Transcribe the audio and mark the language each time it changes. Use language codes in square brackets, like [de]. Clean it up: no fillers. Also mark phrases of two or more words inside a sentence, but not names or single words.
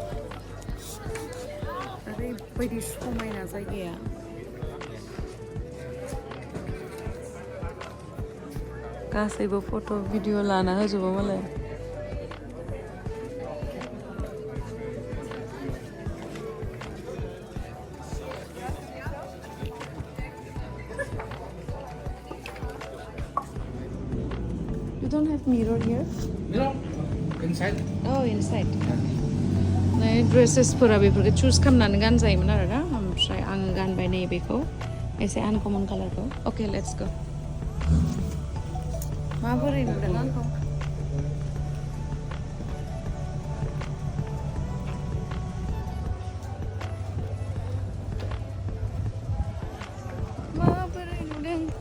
[brx] ओरैबायदि समायना जायगाया गासैबो [en] photo video [brx] लाना होजोबो मालाय [en] You don't have mirror here? Mirror inside. Oh, inside. [brx] नै ड्रेसेसफोरा बेफोरखौ चुज खालामनानै गानजायोमोन आरोना ओमफ्राय आङो गानबाय नैबेखौ एसे आनकमन कालारखौ अके [en] let's go [brx] माबोरै नुदों आंखौ माबोरै नुदों